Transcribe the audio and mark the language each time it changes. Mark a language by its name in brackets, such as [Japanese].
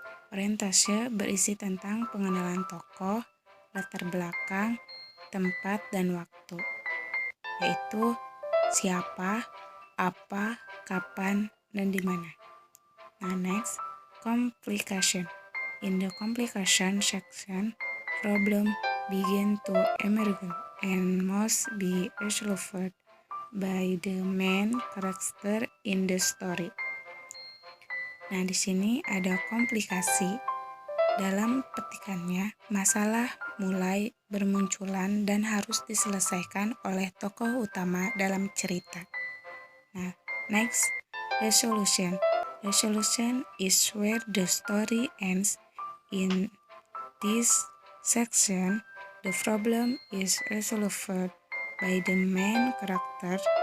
[Indonesian] Orientasi berisi tentang pengenalan tokoh, latar belakang, tempat, dan waktu, yaitu siapa, apa, kapan, dan di mana. [English] Nah, next, complication. In the complication section, problem begin to emerge and must be resolved by the main character in the story. [Indonesian] Nah, di sini ada komplikasi. Dalam petikannya, masalah mulai bermunculan dan harus diselesaikan oleh tokoh utama dalam cerita. [English] Nah, next, resolution. Resolution is where the story ends. In this section, the problem is resolved by the main character.